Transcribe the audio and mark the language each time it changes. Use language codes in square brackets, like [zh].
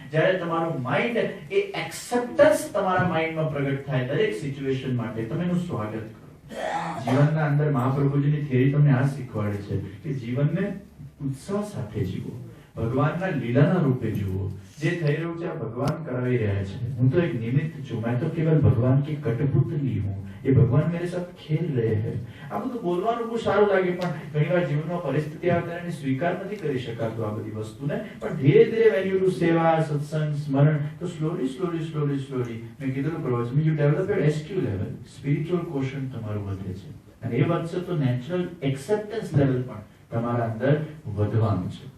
[gu] જ્યારે તમારું માઇન્ડ એ એક્સેપ્ટન્સ તમારા માઇન્ડમાં પ્રગટ થાય દરેક સિચ્યુએશન માટે. તમે એનું સ્વાગત કરો. જીવનના અંદર મહાપ્રભુજીની થિયરી તમને આ શીખવાડે છે કે જીવનને ઉત્સાહ સાથે જીવો, ભગવાનના લીલાના રૂપે જુઓ. જે થઈ રહ્યું છે આ ભગવાન કરાવી રહ્યા છે. હું તો એક નિમિત્ત છું, [hi] मैं तो केवल भगवान की कठपुतली हूँ, ये भगवान मेरे साथ खेल रहे हैं. [gu] આ બધું બોલવાનું બહુ સારું લાગે પણ ઘણીવાર જીવનમાં પરિસ્થિતિ આવે ત્યારે સ્વીકાર નથી કરી શકાતું આ બધી વસ્તુને. પણ ધીરે ધીરે [en] when you do [gu] સેવા, સત્સંગ, સ્મરણ, તો સ્લોલી મેં કીધું પ્રવચન [en] you develop your SQ level, [gu] spiritual quotient તમારું વધે છે. અને એ વધશે તો નેચરલ એક્સેપ્ટન્સ લેવલ પણ તમારા અંદર વધવાનું છે.